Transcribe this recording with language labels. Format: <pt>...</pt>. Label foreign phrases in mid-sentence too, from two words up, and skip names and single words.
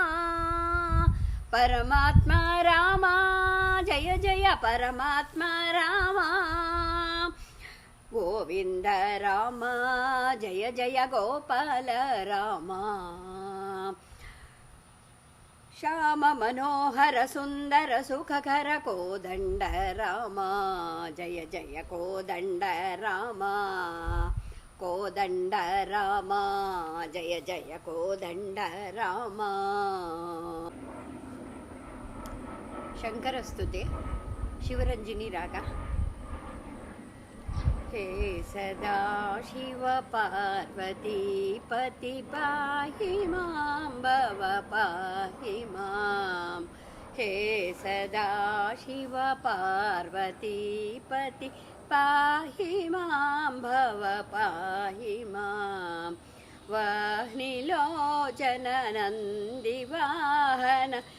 <sa>ಪರಮಾತ್ಮ ರಾಮ ಜಯ ಜಯ ಪರಮಾತ್ಮ ರಾಮ ಗೋವಿಂದ ರಾಮ ಜಯ ಜಯ ಗೋಪಾಲ ರಾಮ ಶ್ಯಾಮ ಮನೋಹರ ಸುಂದರ ಸುಖಕರ ಕೋದಂಡ ರಾಮ ಜಯ ಜಯ ಕೋದಂಡ ರಾಮ ಕೋದಂಡ ರಾಮ ಜಯ ಜಯ ಕೋದಂಡ ರಾಮ.</sa> <kn>ಶಂಕರ ಸ್ತುತಿ ಶಿವರಂಜನಿ ರಾಗ.</kn> <sa>हे सदा शिव पार्वती पति पाहि मां भव पाहि मां. हे सदा शिव पार्वती पति पाहि मां भव पाहि मां वह्निलोचन नन्दिवाहन</sa>